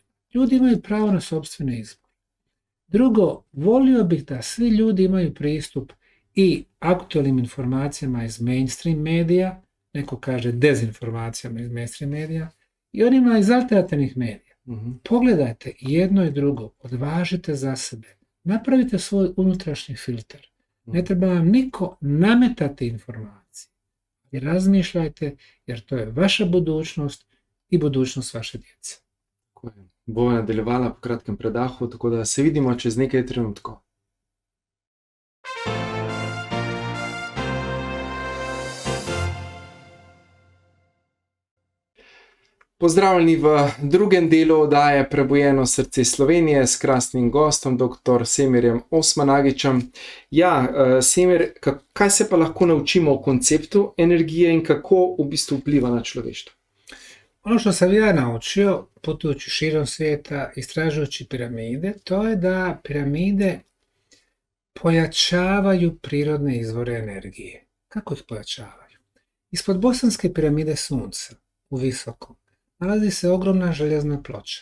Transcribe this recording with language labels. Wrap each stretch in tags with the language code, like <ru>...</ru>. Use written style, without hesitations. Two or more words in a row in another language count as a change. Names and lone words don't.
<bs>Ljudi imaju pravo na sopstveni izbor. Drugo, volio bih da svi ljudi imaju pristup i aktualnim informacijama iz mainstream medija, neko kaže dezinformacijama iz mainstream medija, i onima iz alternativnih medija. Pogledajte jedno i drugo, odvažite za sebe, napravite svoj unutrašnji filter. Ne treba vam niko nametati informacije. I razmišljajte, jer to je vaša budućnost i budućnost vaše djece.</bs> <sl>Bo nadaljevala po kratkem predahu, tako da se vidimo čez nekaj trenutkov. Pozdravljeni v drugem delu oddaje Prebujeno srce Slovenije s krasnim gostom, dr. Semirjem Osmanagićem. Ja, Semir, kaj se pa lahko naučimo o konceptu energije in kako v bistvu vpliva na človeštvo?</sl> <bs>Ono što sam ja naučio, putujući širom svijeta, istražujući piramide, to je da piramide pojačavaju prirodne izvore energije. Kako ih pojačavaju? Ispod bosanske piramide Sunca, u visokom, nalazi se ogromna željezna ploča.</bs>